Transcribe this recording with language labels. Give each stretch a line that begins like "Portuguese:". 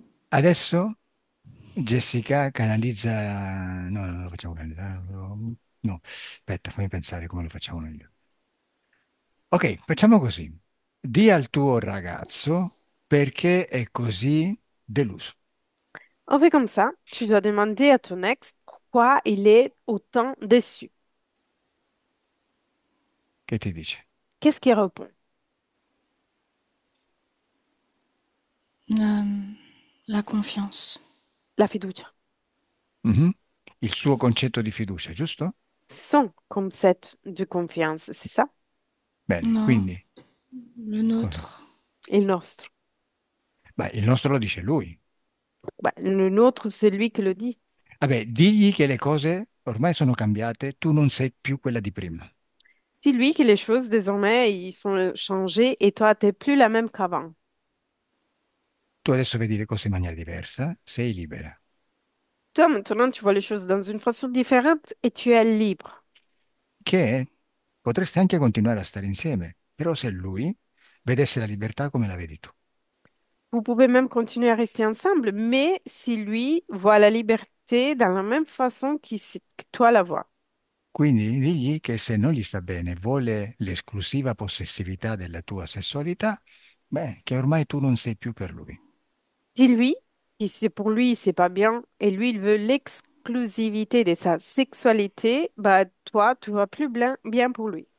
Italian: Adesso Jessica canalizza... No, non lo facciamo canalizzare. No, aspetta, fammi pensare come lo facciamo meglio. Ok, facciamo così. Di al tuo ragazzo perché è così deluso.
French: On fait comme ça. Tu dois demander à ton ex pourquoi il est autant déçu.
Italian: Che ti dice?
French: Qu'est-ce qu'il répond? Euh, la confiance.
Italian: La fiducia. Mhm. Il suo concetto di fiducia, giusto?
French: Son concept de confiance, c'est ça?
Italian: Bene,
French: Non,
Italian: quindi
French: le
Italian: cosa?
French: nôtre.
Italian: Il nostro. Beh, il nostro lo dice lui.
French: Bah, le nôtre, c'est lui qui le dit.
Italian: Vabbè, digli che le cose ormai sono cambiate, tu non sei più quella di prima.
French: Dis-lui que les choses, désormais, ils sont changées et toi, t'es plus la même qu'avant.
Italian: Tu adesso vedi le cose in maniera diversa, sei libera.
French: Toi, maintenant, tu vois les choses dans une façon différente et tu es libre.
Italian: Che potreste anche continuare a stare insieme, però se lui vedesse la libertà come la vedi tu.
French: Vous pouvez même continuer à rester ensemble, mais si lui voit la liberté dans la même façon que toi la vois.
Italian: Quindi digli che se non gli sta bene, vuole l'esclusiva possessività della tua sessualità, beh, che ormai tu non sei più per lui.
French: Dis-lui que c'est pour lui, c'est pas bien, et lui, il veut l'exclusivité de sa sexualité, bah toi, tu vas plus bien pour lui.